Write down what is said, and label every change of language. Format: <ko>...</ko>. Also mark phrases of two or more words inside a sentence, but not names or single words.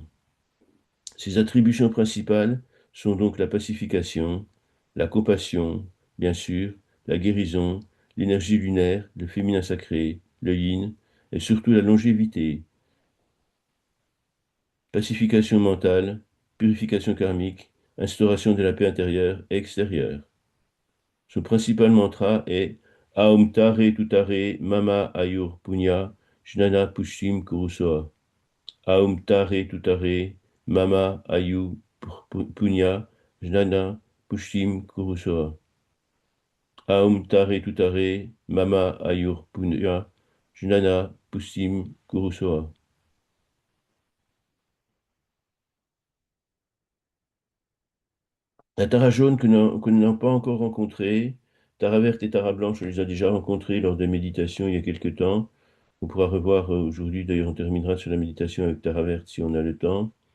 <fr>Ses attributions principales sont donc la pacification, la compassion, bien sûr, la guérison, l'énergie lunaire, le féminin sacré, le yin, et surtout la longévité, pacification mentale, purification karmique, instauration de la paix intérieure et extérieure. Son principal mantra est</fr> <sa>ओम् तारे तुतारे मम आयुर् पुण्य ज्ञान पुष्टिम् कुरुस्वाहा. ओम् तारे तुतारे मम आयु पुण्य ज्ञान पुष्टिम् कुरुस्वाहा. ओम् तारे तुतारे मम आयुर् पुण्य ज्ञान पुष्टिम् कुरुस्वाहा.</sa> <fr>La tara jaune que nous n'avons pas encore rencontrée, tara verte et tara blanche, on les a déjà rencontrées lors des méditations il y a quelque temps. On pourra revoir aujourd'hui, d'ailleurs on terminera sur la méditation avec tara verte si on a le temps.</fr>